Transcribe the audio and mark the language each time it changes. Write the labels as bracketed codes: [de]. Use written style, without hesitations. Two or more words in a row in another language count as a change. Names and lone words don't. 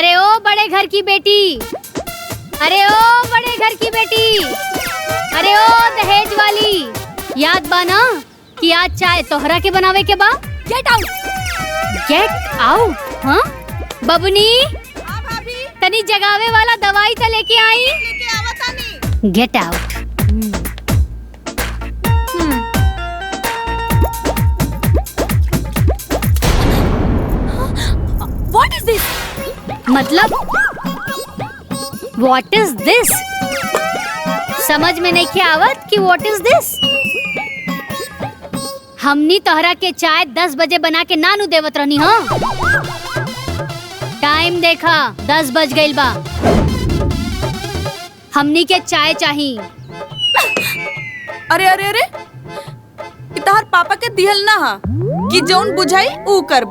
[bho] बड़े घर की बेटी, अरे ओ बड़े घर की बेटी, अरे ओ दहेज वाली, याद बा ना कि आज चाय तोहरा के बनावे के बा। [en] Get out, get out. [bho] हाँ बबनी, तनी जगावे वाला दवाई तो लेके आई। [en] Get out. What is this? मतलब What is this? [bho] समझ में नहीं क्या आवत कि [en] What is this? [bho] हमनी तोहरा के चाय 10 बजे बना के नानू देवत रहनी। हाँ टाइम देखा, 10 बज गइल बा। हमनी के चाय चाहिए। अरे अरे अरे, तोहर पापा के दिहल ना हा कि जौन बुझाई ऊ करबू।